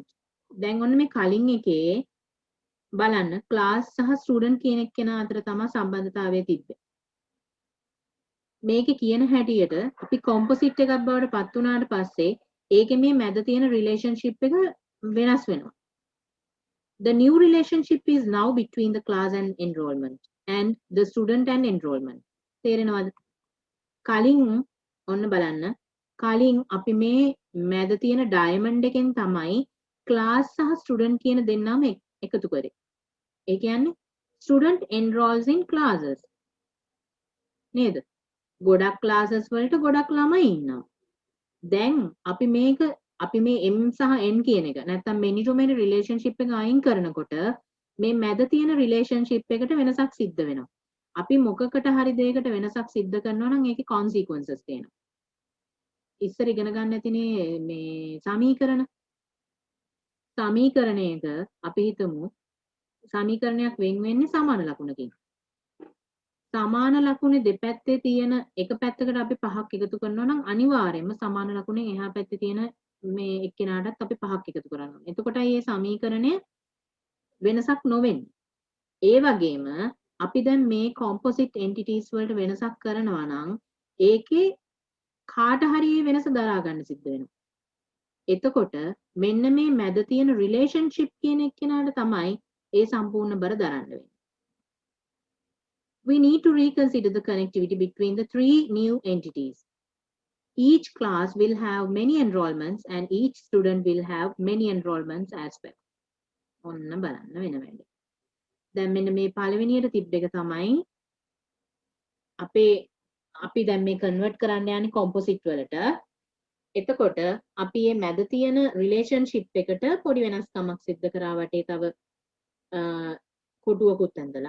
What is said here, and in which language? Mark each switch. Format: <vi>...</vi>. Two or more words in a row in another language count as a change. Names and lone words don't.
<si>දැන් ඔන්න මේ කලින් එකේ බලන්න ක්ලාස් සහ ස්ටුඩන්ට් කියන එක්කෙනා අතර තමයි සම්බන්ධතාවය තිබ්බේ. මේකේ කියන හැටියට අපි කොම්පොසිට් එකක් බවට පත් වුණාට පස්සේ ඒකේ මේ මැද තියෙන රිලේෂන්ෂිප් එක වෙනස් වෙනවා.</si> <en>The new relationship is now between the class and enrollment and the student and enrollment.</en> <si>තේරෙනවද? කලින් ඔන්න බලන්න කලින් අපි මේ මැද තියෙන ඩයමන්ඩ් එකෙන් තමයි ක්ලාස් සහ ස්ටුඩන්ට් කියන දෙන්නම එකතු කරේ. ඒ කියන්නේ</si> <en>student enrolls in classes</en> <si>නේද? ගොඩක් classes වලට ගොඩක් ළමයි ඉන්නවා. දැන් අපි මේ M සහ N කියන එක නැත්නම්</si> <en>many to many relationship</en> <si>එක අයින් කරනකොට මේ මැද තියෙන relationship එකට වෙනසක් සිද්ධ වෙනවා. අපි මොකකට හරි දෙයකට වෙනසක් සිද්ධ කරනවා නම් ඒකේ consequences තියෙනවා. ඉස්සර ඉගෙන ගන්න ඇතිනේ මේ සමීකරණයක අපි හිතමු සමීකරණයක් වෙන් වෙන්නේ සමාන ලකුණකින්. සමාන ලකුණේ දෙපැත්තේ තියෙන එක පැත්තකට අපි 5ක් එකතු කරනවා නම් අනිවාර්යයෙන්ම සමාන ලකුණේ එහා පැත්තේ තියෙන මේ එක්කෙනාටත් අපි 5ක් එකතු කරනවා. එතකොටයි මේ සමීකරණය වෙනසක් නොවෙන්නේ. ඒ වගේම අපි දැන් මේ</si> <en>composite entities</en> <si>වලට වෙනසක් කරනවා නම් ඒකේ කාට හරි වෙනස දරා ගන්න සිද්ධ වෙනවා. එතකොට මෙන්න මේ මැද තියෙන relationship කියන එක්කෙනාට තමයි ඒ සම්පූර්ණ බර දරන්න වෙන්නේ.</si> <en>We need to reconsider the connectivity between the three new entities. Each class will have many enrollments and each student will have many enrollments as well.</en> <si>ඔන්න බලන්න වෙන වැඩේ. දැන් මෙන්න මේ පළවෙනියට තිබ්බ එක තමයි අපි දැන් මේ කන්වර්ට් කරන්න යන්නේ කොම්පොසිට් වලට. එතකොට අපි මේ මැද තියෙන රිලේෂන්ෂිප් එකට පොඩි වෙනස්කමක් සිද්ධ කරා වටේ තව කොටුවකුත් ඇඳලා.</si>